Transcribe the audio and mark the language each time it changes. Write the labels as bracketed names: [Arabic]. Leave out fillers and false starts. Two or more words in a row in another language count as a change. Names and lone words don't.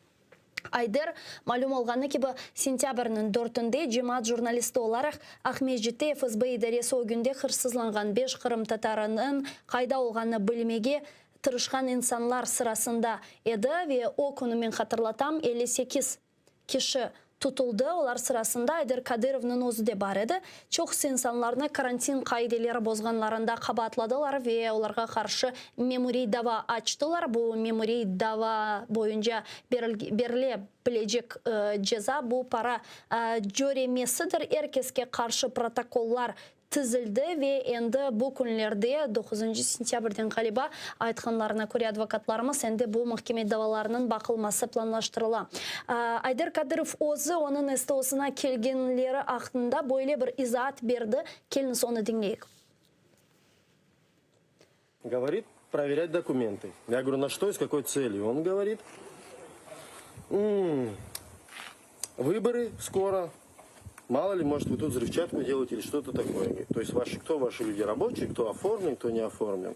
[Crimean Tatar] Ayder malum olğanı gibi sentyabrının 4'ünde cemaat jurnalisti olarak Ahmetjit'te FSB idaresi o günde hırsızlangan 5 Kırım Tatarının kayda olğanı bilmege tırışkan insanlar sırasında edi ve o konumen hatırlatam 58 kişi tutuldu. Olar sırasında Ayder Kadırov'nun özü de var edi. Çok insanlarını karantin kaideleri bozganlarında kabatladılar ve onlara karşı memuri dava açtılar. Bu memuri dava boyunca verilebilecek ceza bu para göremesidir. Herkese karşı protokoller tizildi ve endi bu günlerde 9 sentyabrdan galiba aytkanlarına göre advokatlarımız endi bu mahkeme davalarının bakılması planlaştırıla. Ayder Kadyrov özü onun STO'suna kelgenleri hakkında böyle bir izahat berdi. Keliniz onu dinleyik. [Russian] Говорит проверять документы. Я говорю, на что и с какой целью? Он говорит, выборы скоро. Мало ли, может, вы тут взрывчатку делаете или что-то такое. То есть кто ваши люди рабочие, кто оформлен, кто не оформлен.